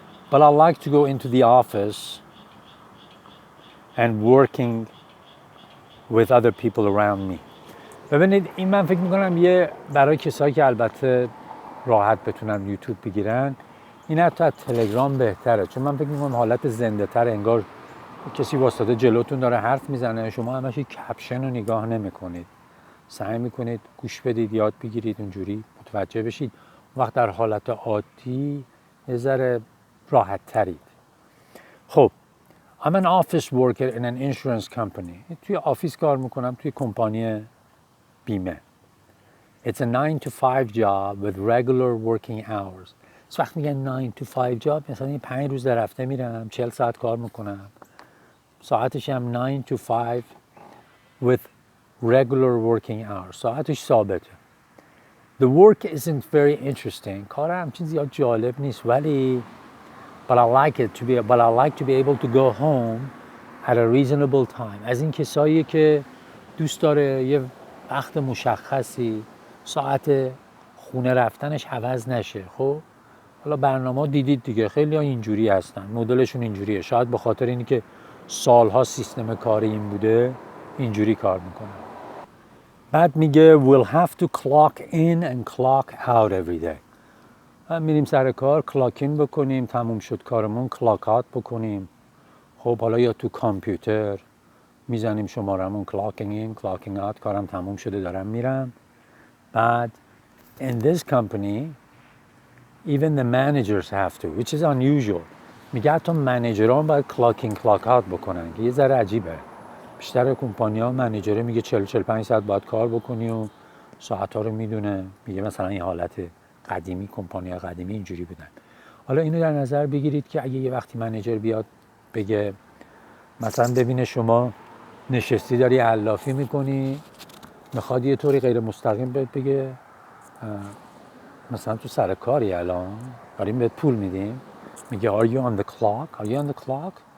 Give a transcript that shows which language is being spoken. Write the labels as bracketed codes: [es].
[en] But I like to go into the office and working with other people around me. [fa] ببینید این من فکر میکنم یه برای کسایی که البته راحت بتونن یوتیوب بگیرن، این حتی از تلگرام بهتره، چون من فکر میکنم حالت زنده تر، انگار کسی واسطه جلوتون داره حرف میزنه، شما همش کپشن رو نگاه نمیکنید، سعی میکنید گوش بدید، یاد بگیرید، اونجوری متوجه بشید. وقت در حالت عادی یه ذره راحت ترید. [en] خب I'm an office worker in an insurance company. [fa] توی آفیس کار میکنم، توی کمپانی بیمه. [en] It's a 9 to 5 job with regular working hours. [fa] وقتی میگن [en] 9 to 5 job مثلا این 5 روز در هفته میرم، 40 ساعت کار میکنم، ساعتش هم 9 to 5 with regular working hours. [fa] ساعتش ثابته. [en] The work isn't very interesting. [fa] کار همچین زیاد جالب نیست، ولی [en] but I like to be able to go home at a reasonable time. [fa] از این کسایی که دوست داره یه وقت مشخصی ساعت خونه رفتنش عوض نشه. خب حالا برنامه دیدید دیگه، خیلی ها اینجوری هستن، مدلشون اینجوریه، شاید به خاطر اینی که سالها سیستم کاری این بوده اینجوری کار میکنن. بعد میگه [en] we'll have to clock in and clock out every day. [fa] میریم سر کار، کلاک این بکنیم، تموم شد کارمون کلاک آوت بکنیم. خب حالا یا تو کامپیوتر میزنیم شمارمون، کلاکینگ این کلاکینگ آوت، کارم تموم شده دارم میرم. [en] بعد in this company even the managers have to, which is unusual. [fa] میگه حتی منیجران باید کلاکینگ کلاک آوت بکنن، که یه ذره عجیبه. بیشتر کمپانی‌ها منیجره میگه 40-45 ساعت باید کار بکنی و ساعت‌ها رو میدونه. میگه مثلا این حالت قدیمی، کمپانی‌های قدیمی اینجوری بودن. حالا اینو در نظر بگیرید که اگه یه وقتی منیجر بیاد بگه مثلا ببینه شما نشستی داری علافی میکنی، میخواد یه طوری غیر مستقیم بهت بگه مثلا تو سر کاری الان داریم بهت پول میدیم، میگه [en] are you on the clock?